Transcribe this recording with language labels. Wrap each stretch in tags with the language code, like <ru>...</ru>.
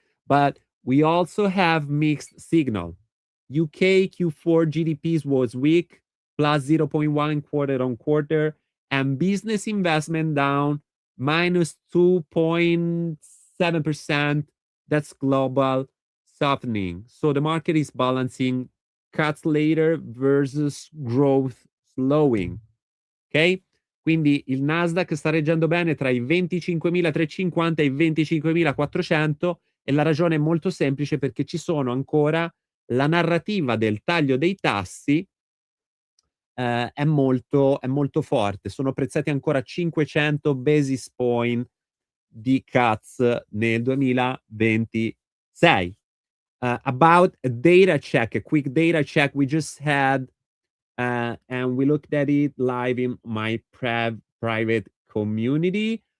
<en>But we also have mixed signal. UK Q4 GDPs was weak, plus 0.1 quarter on quarter, and business investment down minus 2.7%. That's global softening. So the market is balancing cuts later versus growth slowing. Ok?</en> <it>Quindi il Nasdaq sta reggendo bene tra i 25.350 e i 25.400 e la ragione è molto semplice perché ci sono ancora la narrativa del taglio dei tassi è molto forte. Sono prezzati ancora 500 basis point di cuts nel 2026.</it> <en>About a data check, a quick data check we just had, and we looked at it live in my private community.</en>